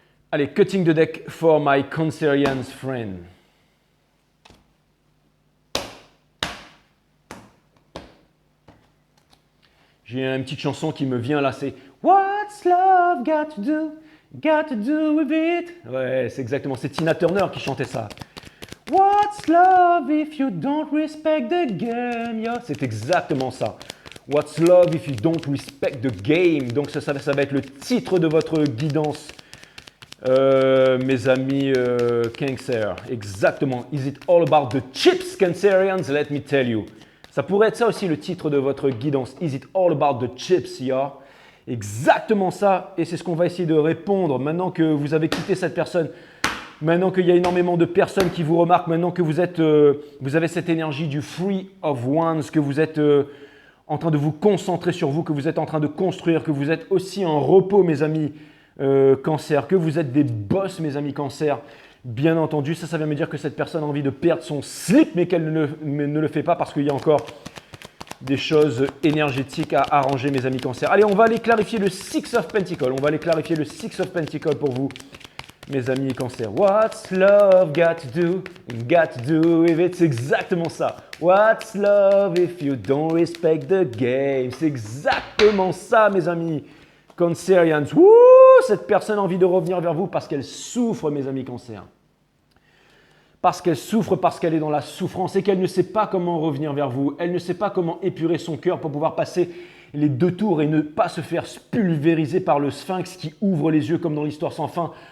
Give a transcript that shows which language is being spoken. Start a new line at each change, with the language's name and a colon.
English: Allez, cutting the deck for my Cancerian friend.
French: J'ai une petite chanson qui me vient là, c'est
English: What's love got to do with it?
French: Ouais, c'est exactement, c'est Tina Turner qui chantait ça.
English: What's love if you don't respect the game? Yeah.
French: C'est exactement ça.
English: What's love if you don't respect the game?
French: Donc ça va être le titre de votre guidance, mes amis Cancer. Exactement.
English: Is it all about the chips, Cancerians? Let me tell you.
French: Ça pourrait être ça aussi le titre de votre guidance.
English: Is it all about the chips, yeah?
French: Exactement ça. Et c'est ce qu'on va essayer de répondre maintenant que vous avez quitté cette personne. Maintenant qu'il y a énormément de personnes qui vous remarquent. Maintenant que vous avez cette énergie du Free of Wands, que vous êtes en train de vous concentrer sur vous, que vous êtes en train de construire, que vous êtes aussi en repos, mes amis Cancer, que vous êtes des boss, mes amis Cancer. Bien entendu, ça vient me dire que cette personne a envie de perdre son slip, mais qu'elle ne le fait pas parce qu'il y a encore des choses énergétiques à arranger, mes amis Cancer. Allez, on va aller clarifier le Six of Pentacles. On va aller clarifier le Six of Pentacles pour vous, mes amis Cancer.
English: What's love got to do with it?
French: C'est exactement ça.
English: What's love if you don't respect the game?
French: C'est exactement ça, mes amis Cancerians. Wouh! Cette personne a envie de revenir vers vous parce qu'elle souffre, mes amis Cancer. Parce qu'elle souffre, parce qu'elle est dans la souffrance et qu'elle ne sait pas comment revenir vers vous. Elle ne sait pas comment épurer son cœur pour pouvoir passer les 2 tours et ne pas se faire pulvériser par le Sphinx qui ouvre les yeux comme dans l'histoire sans fin.